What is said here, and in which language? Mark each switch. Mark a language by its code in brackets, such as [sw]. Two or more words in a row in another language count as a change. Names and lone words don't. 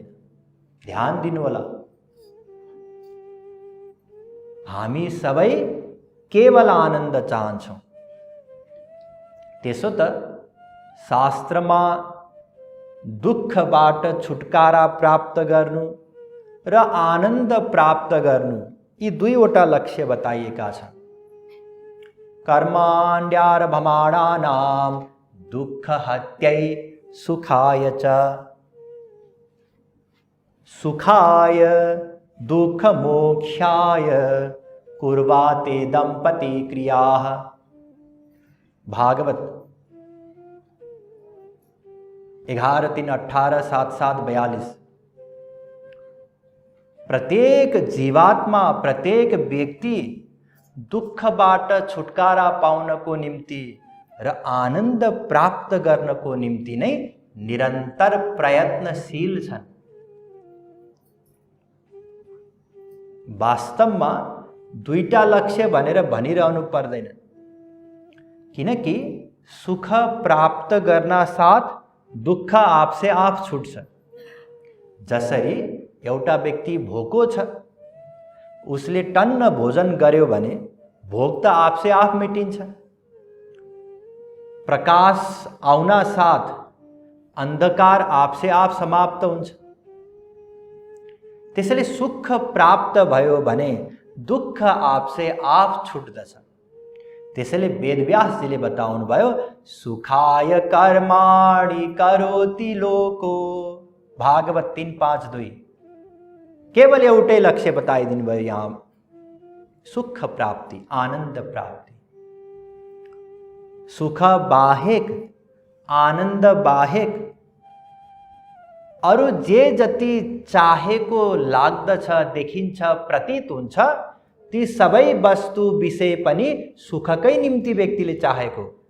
[ne] ध्यान दिनुहोला, हामी सबै केवल आनन्द चाहन्छौँ। त्यसो त शास्त्रमा दुःखबाट छुटकारा प्राप्त गर्नु र आनन्द प्राप्त गर्नु यी दुईवटा लक्ष्य बताइएका छन्। [sa] कर्माण्यरभमाणानां दुःखहत्यै सुखाय च, सुखाय दुःखमोक्षाय कुर्वाते दंपती क्रियाः। [ne] भागवत 11:3-18-7-7-42। प्रत्येक जीवात्मा, प्रत्येक व्यक्ति दुःखबाट छुटकारा पाउनको निम्ति र आनन्द प्राप्त गर्नको निम्ति नै निरन्तर प्रयत्नशील छन्। वास्तवमा दुईटा लक्ष्य भनेर भनिरहनु पर्दैन, किनकि सुख प्राप्त गर्न साथ दुःख [hi] आपसे आप [ne] छुट्छ। जसरी एउटा व्यक्ति भोको छ, उसले टन्न भोजन गर्यो भने भोक त [hi] आपसे आप [ne] मेटिन्छ। प्रकाश आउना साथ अन्धकार [hi] आपसे आप [ne] समाप्त हुन्छ। त्यसैले सुख प्राप्त भयो भने दुःख [hi] आपसे आप [ne] छुट्दछ। त्यसैले वेदव्यासजीले बताउनु भयो, [sa] सुखाय कर्माणि करोति लोको। [ne] भागवत 3:5-2। केवल एउटै लक्ष्य बताइदिनु भयो यहाँ, सुख प्राप्ति, आनन्द प्राप्ति। सुख बाहेक, आनन्द बाहेक अरु जे जति चाहेको लाग्दछ, देखिन्छ, प्रतीत हुन्छ, ती सबै वस्तु विषय पनि सुखकै निम्ति व्यक्तिले चाहेको।